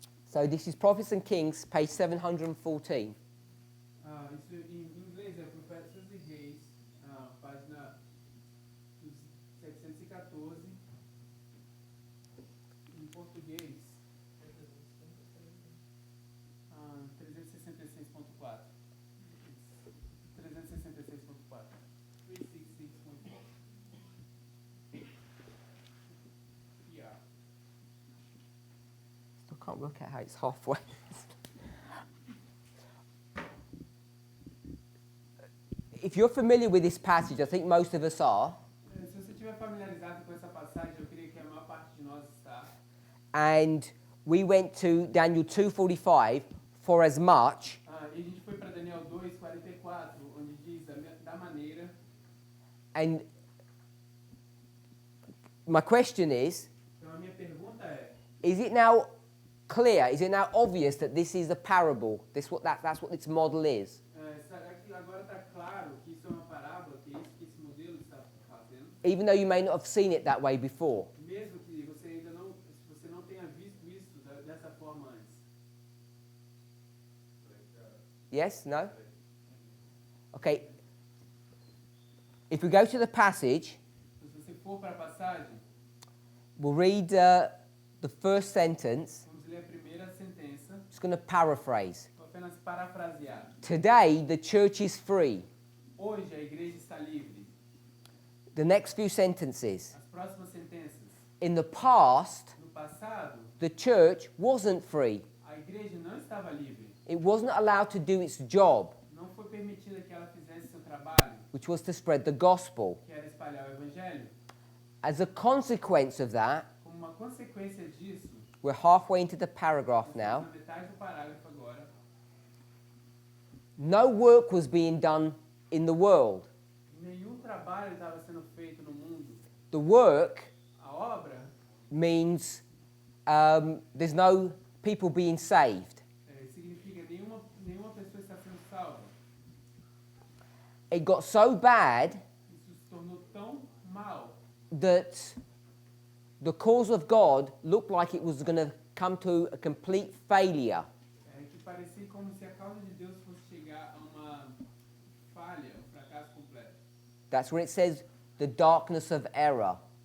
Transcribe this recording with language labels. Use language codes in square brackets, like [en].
[en] So this is Prophets and Kings, page 714. [pt] Isso em inglês é Profetas e Reis, página 714. Em português, 366.4. 366.4. 366.4. [en] Yeah. I can't work out how it's halfway. If you're familiar with this passage, I think most of us are, [pt] Se você estiver familiarizado com essa passagem, eu creio que a maior parte de nós está. [en] and we went to Daniel 2:45 for as much, [pt] E a gente foi para Daniel 2:44, onde diz da maneira. [en] and my question [pt] Então a minha pergunta é: [en] is it now clear, is it now obvious that this is a parable? That's what this model is? [pt] será que agora está claro que isso é uma parábola, que é isso que esse modelo está fazendo? [en] Even though you may not have seen it that way before. [pt] Mesmo que você ainda não, se você não tenha visto isso dessa forma antes. [en] Yes? No? Okay. If we go to the passage, [pt] Então, se você for para a passagem, [en] we'll read the first sentence. [pt] vamos ler a primeira sentença. [en] Just going to paraphrase. [pt] Vou apenas parafrasear. [en] Today, the church is free. [pt] Hoje a igreja está livre. [en] The next few sentences. [pt] As próximas sentenças. [en] In the past, [pt] No passado, [en] the church wasn't free. [pt] a igreja não estava livre. [en] It wasn't allowed to do its job, [pt] Não foi permitida que ela fizesse seu trabalho, [en] which was to spread the gospel. [pt] que era espalhar o evangelho. [en] As a consequence of that, [pt] Como uma consequência disso, [en] we're halfway into the paragraph [pt] nós [en] now. [pt] estamos na metade do parágrafo agora, [en] No work was being done in the world. [pt] nenhum trabalho estava sendo feito no mundo. [en] The work [pt] A obra [en] means there's no people being saved. [pt] significa nenhuma pessoa está sendo salva. [en] It got so bad [pt] Isso se tornou tão mal [en] that the cause of God looked like it was going to come to a complete failure. [pt] que parecia como se a causa de Deus fosse chegar a uma falha, um fracasso completo. [en] That's where it says the darkness of error.